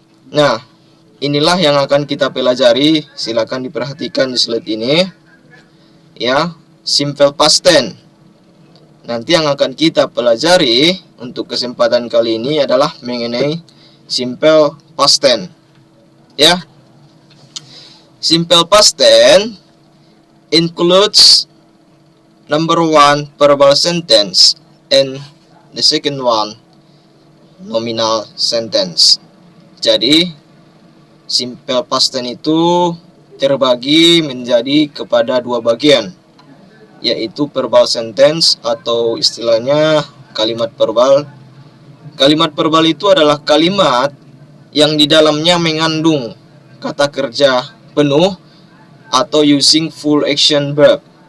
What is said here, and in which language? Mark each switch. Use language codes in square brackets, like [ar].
[id] Nah, inilah yang akan kita pelajari. Silakan diperhatikan di slide ini. Simple past tense. Nanti yang akan kita pelajari untuk kesempatan kali ini adalah mengenai simple past tense. [en] Simple past tense includes number one, verbal sentence, and the second one, nominal sentence. [id] Jadi simple past tense itu terbagi menjadi kepada dua bagian, yaitu verbal sentence atau istilahnya kalimat verbal. Kalimat verbal itu adalah kalimat yang di dalamnya mengandung kata kerja penuh atau [en] using full action verb.